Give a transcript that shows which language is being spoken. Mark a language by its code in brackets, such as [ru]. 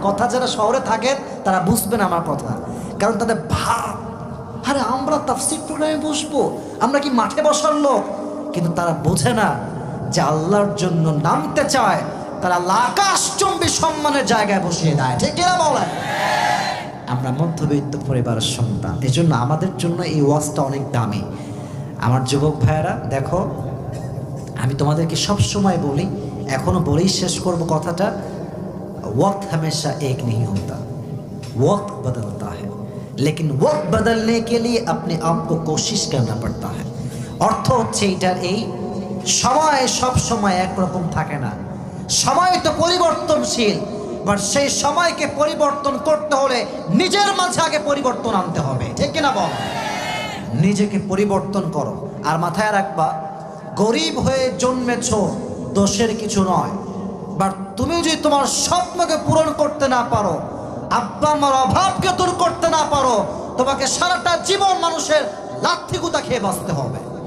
[bn] কথা যারা শহরে থাকেন তারা বুঝবেন আমার কথা, কারণ তাদের ভাব, আরে আমরা তাফসীর প্রোগ্রামে বসবো, আমরা কি মাঠে বসার লোক? কিন্তু তারা বোঝে না যে আল্লাহর জন্য নামতে চায়, তারা আকাশচুম্বী সম্মানের জায়গায় বসিয়ে দেয়, ঠিক কিনা বলেন? আমরা মধ্যবিত্ত পরিবারের সন্তান, এই জন্য আমাদের জন্য এই ওয়াজটা অনেক দামি। আমার যুবক ভাইয়েরা দেখো, আমি তোমাদেরকে সব সময় বলি, এখনো বলেই শেষ করব কথাটা, [hi] वक्त हमेशा एक नहीं होता, वक्त बदलता है, लेकिन वक्त बदलने के लिए अपने आप को कोशिश करना पड़ता है। [bn] अर्थ হচ্ছে এটার এই সময় সব সময় একরকম থাকে না, সময় তো পরিবর্তনশীল, বাট সেই সময়কে পরিবর্তন করতে হলে নিজের মাঝে আগে পরিবর্তন আনতে হবে, ঠিক কিনা বল? নিজেকে পরিবর্তন করো। আর মাথায় রাখবা, গরিব হয়ে জন্মেছো দোষের কিছু নয়, বাট তুমি যদি তোমার স্বপ্নকে পূরণ করতে না পারো, আব্বা আমার অভাবকে দূর করতে না পারো, তোমাকে সারাটা জীবন মানুষের লাথি গুতা খেয়ে বাঁচতে হবে।